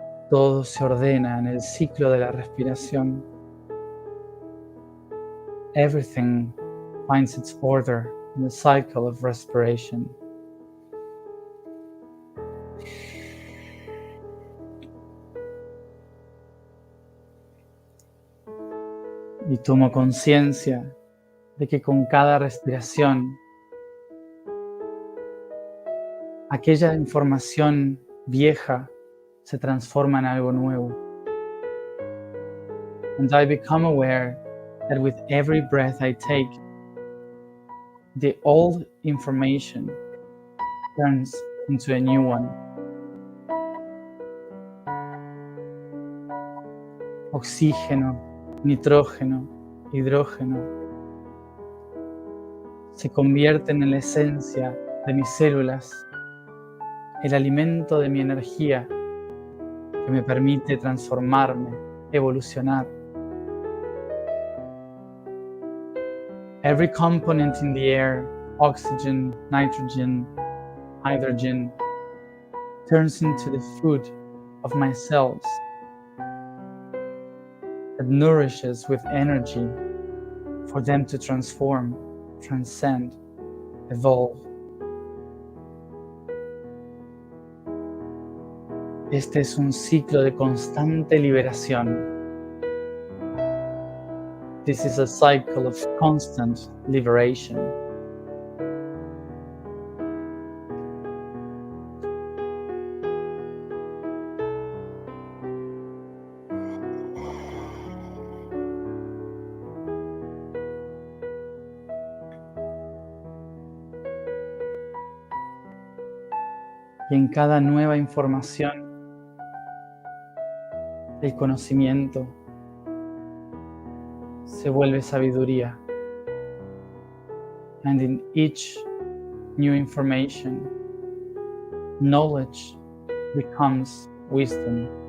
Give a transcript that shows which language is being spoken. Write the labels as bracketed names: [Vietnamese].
[Spanish] Todo se ordena en el ciclo de la respiración. [English] Everything finds its order in the cycle of respiration. [Spanish] Y tomo conciencia de que con cada respiración, aquella información vieja se transforma en algo nuevo. [English] And I become aware that with every breath I take, the old information turns into a new one. [Spanish] Oxígeno, nitrógeno, hidrógeno se convierten en la esencia de mis células, el alimento de mi energía que me permite transformarme, evolucionar. [English] Every component in the air, oxygen, nitrogen, hydrogen, turns into the food of my cells that nourishes with energy for them to transform, transcend, evolve. [Spanish] Este es un ciclo de constante liberación. [English] This is a cycle of constant liberation. [Spanish] Y en cada nueva información, el conocimiento se vuelve sabiduría. [English] And in each new information, knowledge becomes wisdom.